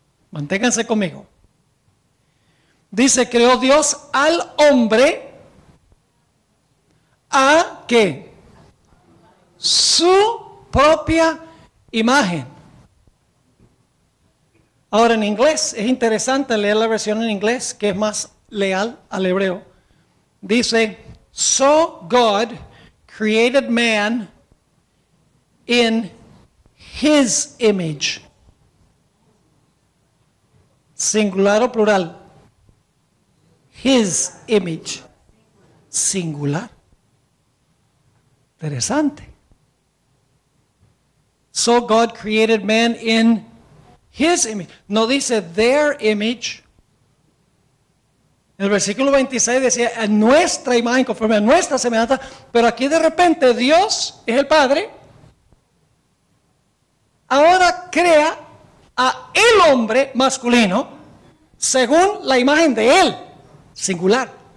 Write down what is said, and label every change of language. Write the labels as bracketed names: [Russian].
[Spanish] Manténganse conmigo. Dice, creó Dios al hombre a ¿qué? Su propia imagen. Ahora en inglés, es interesante leer la versión en inglés, que es más leal al hebreo. [English] Dice, so God created man in his image. [Spanish] Singular o plural. [English] His image. [Spanish] Singular. Interesante. [English] So God created man in his image. [Spanish] No dice [English] their image. [Spanish] En el versículo 26 decía a nuestra imagen, conforme a nuestra semejanza. Pero aquí de repente Dios es el Padre. Ahora crea a el hombre masculino según la imagen de él, singular.